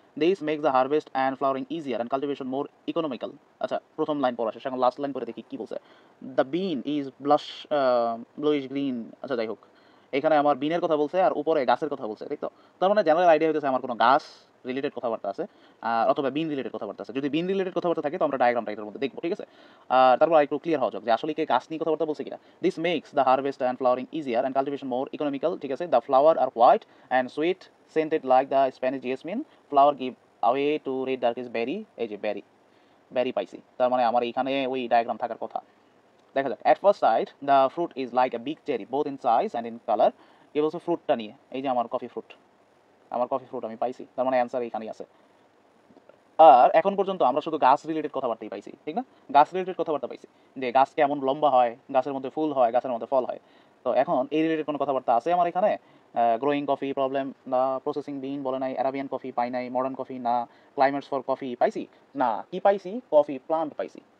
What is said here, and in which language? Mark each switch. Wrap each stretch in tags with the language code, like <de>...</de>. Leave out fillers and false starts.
<en>This makes the harvest and flowering easier and cultivation more economical.</en> <bn>আচ্ছা প্রথম line পড়া শেষ, এখন লাস্ট লাইন পরে দেখি কি বলছে।</bn> <en>The bean is bluish green.</en> <bn>আচ্ছা যাই হোক, এখানে আমার বিনের কথা বলছে আর উপরে গাছের কথা বলছে, ঠিক তো। তার মানে জেনারেল আইডিয়া হইতেছে আমার কোনো গাছ রিলেটেড কথাবার্তা আছে, অথবা বিন রিলেটেড কথাবার্তা আছে। যদি বিন রিলেটেড কথাবার্তা থাকে তো আমরা ডায়াগ্রামটা এটার মধ্যে দেখবো, ঠিক আছে। তারপর একটু ক্লিয়ার হওয়া যাক যে আসলে কি গাছ নিয়ে কথাবার্তা বলছে কিনা।</bn> <en>this makes the harvest and flowering easier and cultivation more economical,</en> <bn>ঠিক আছে।</bn> <en>the flower are white and sweet scented like the Spanish jasmine, flower give away to red darkish berry,</en> <bn>এই যে বেরি পাইছি। তার মানে আমার এখানে ওই ডায়াগ্রাম থাকার কথা। দেখা যাক,</bn> <en>at first sight the fruit is like a big cherry both in size and in color.</en> <bn>কি বলছে ফ্রুটটা নিয়ে, এই যে আমার কফি ফ্রুট আমি পাইছি, তার মানে অ্যান্সার এখানেই আছে। আর এখন পর্যন্ত আমরা শুধু গাছ রিলেটেড কথাবার্তাই পাইছি, ঠিক না। গাছ রিলেটেড কথাবার্তা পাইছি যে গাছ কেমন লম্বা হয়, গাছের মধ্যে ফুল হয়, গাছের মধ্যে ফল হয়। তো এখন এই রিলেটেড কোনো কথাবার্তা আছে আমার এখানে। গ্রোয়িং কফি প্রবলেম না, প্রসেসিং বিন বলে নাই, অ্যারাবিয়ান কফি পাই নাই, মডার্ন কফি না, ক্লাইমেটস ফর কফি পাইছি না, কি পাইছি, কফি প্লান্ট পাইছি।</bn>